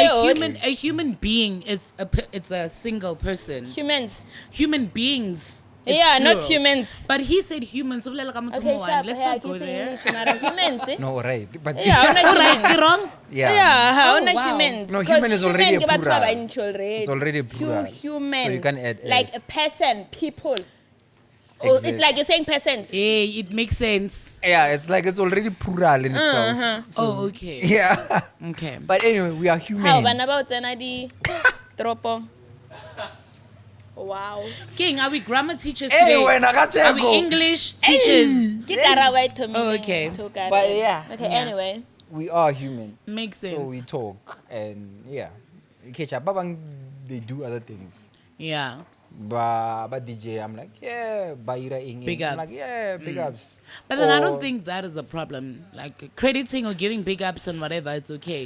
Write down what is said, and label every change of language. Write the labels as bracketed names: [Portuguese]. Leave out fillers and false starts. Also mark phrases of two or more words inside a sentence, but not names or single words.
[English] a human being is it's a single person. Humans. Human beings. it's Yeah, not plural. humans. But he said humans. So like, I'm Okay, sharp. Let's Yeah, not go keep saying there. English, mara humans. Eh? No, right. But Yeah, I'm not Alright, humans. you're wrong. Yeah, how Oh, not wow. humans? No, 'Cause human is already a [Northern Sotho] ke batho ba [English] plural. [Northern Sotho] bantši already. [English] It's already a plural. Human. So you can't add like S. a person, people. Oh, Exact- it's like you're saying persons. Hey, it makes sense. yeah, it's like it's already plural in itself. Oh, okay. Yeah. Okay. But anyway, we are How human. [Northern Sotho] bana ba o tsena di tropo. [English] Wow. King, are we grammar teachers Hey, today? when I got Are we English teachers? [Northern Sotho] Ke karabo e thomileng, [English] Oh, okay. to karabo. But yeah. Okay, Yeah. anyway. We are human. Makes sense. So we talk and yeah. [Northern Sotho] Kecha babang [English] they do other things. Yeah. But DJ, I'm like, yeah, Baira Ing. Big I'm like, ups. yeah, big ups. But then I Or- don't think that is a problem. Like crediting or giving big ups and whatever, it's okay.